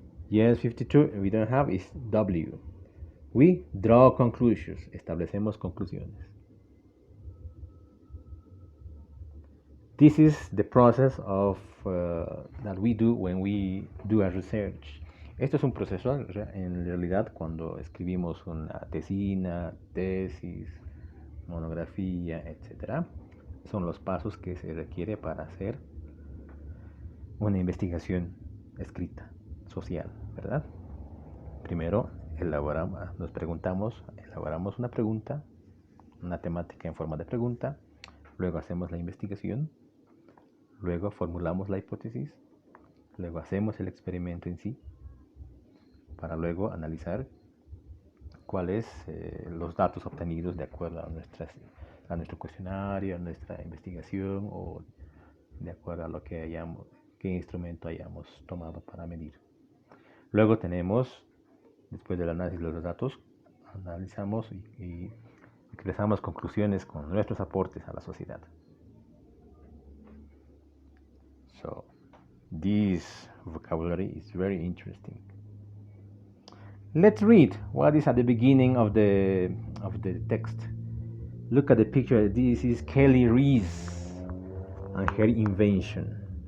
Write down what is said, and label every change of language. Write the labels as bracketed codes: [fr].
[en] Yes, 52. We don't have, is W. We draw conclusions. [es] Establecemos conclusiones. [en] This is the process of that we do when we do a research. [es] Esto es un proceso en realidad cuando escribimos una tesina, tesis, monografía, etc. Son los pasos que se requiere para hacer una investigación escrita, social, ¿verdad? Primero elaboramos una pregunta, una temática en forma de pregunta, luego hacemos la investigación, luego formulamos la hipótesis, luego hacemos el experimento en sí, para luego analizar cuáles los datos obtenidos de acuerdo a nuestro cuestionario, a nuestra investigación o de acuerdo a qué instrumento hayamos tomado para medir. Luego después del análisis de los datos, analizamos y expresamos conclusiones con nuestros aportes a la sociedad. [en] So, this vocabulary is very interesting. Let's read what is at the beginning of the text. Look at the picture. This is Kelly Reese and her invention.